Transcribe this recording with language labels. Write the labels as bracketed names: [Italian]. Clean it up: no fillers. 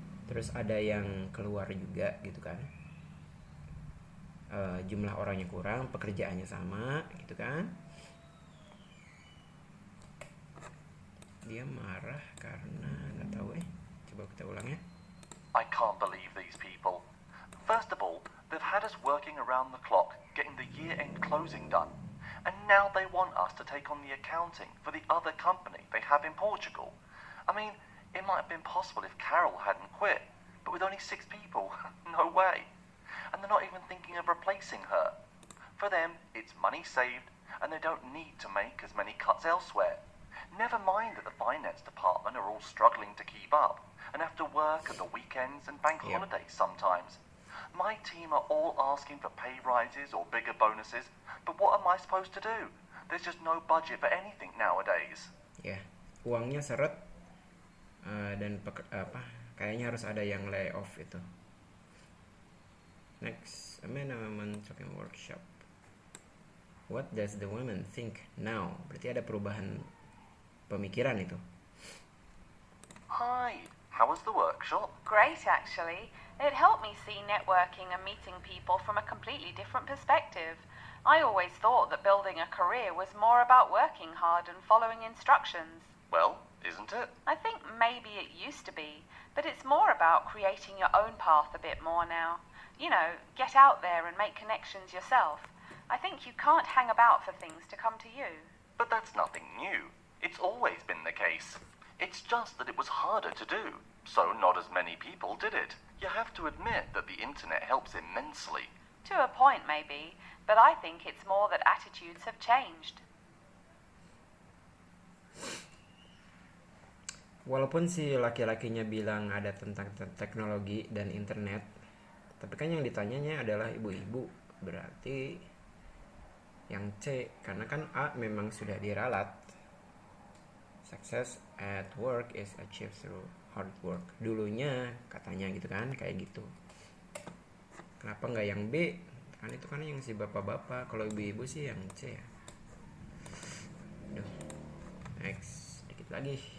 [Indonesian] Terus ada yang keluar juga gitu kan. Jumlah orangnya kurang, pekerjaannya sama gitu kan. Dia marah karena nggak tahu Coba kita ulang ya. [English] I can't believe these people. First of all, they've had us working around the clock getting the year-end closing done. And now they want us to take on the accounting for the other company they have in Portugal. I mean, it might have been possible if Carol hadn't quit, but with only 6 people, no way. And they're not even thinking of replacing her. For them, it's money saved, and they don't need to make as many cuts elsewhere. Never mind that the finance department are all struggling to keep up, and have to work at the weekends and bank holidays sometimes. My team are all asking for pay rises or bigger bonuses, but what am I supposed to do? There's just no budget for anything nowadays. [Indonesian] Ya, uangnya seret dan kayaknya harus ada yang [English] lay off [Indonesian] itu. [English] Next, a man and woman talking workshop. What does the woman think now? [Indonesian] Berarti ada perubahan pemikiran itu. [English] Hi, how was the workshop? Great, actually. It helped me see networking and meeting people from a completely different perspective. I always thought that building a career was more about working hard and following instructions. Well, isn't it? I think maybe it used to be, but it's more about creating your own path a bit more now. You know, get out there and make connections yourself. I think you can't hang about for things to come to you. But that's nothing new. It's always been the case. It's just that it was harder to do, so not as many people did it. You have to admit that the internet helps immensely. To a point, maybe, but I think it's more that attitudes have changed. [Indonesian] Walaupun si laki-lakinya bilang ada tentang teknologi dan internet, tapi kan yang ditanyanya adalah ibu-ibu. Berarti yang C, karena kan A memang sudah diralat. [English] Success at work is achieved through hard work. [Indonesian] Dulunya katanya gitu kan, kayak gitu. Kenapa nggak yang B? Kan itu kan yang si bapak-bapak. Kalau ibu-ibu sih yang C ya. Aduh. Next, dikit lagi.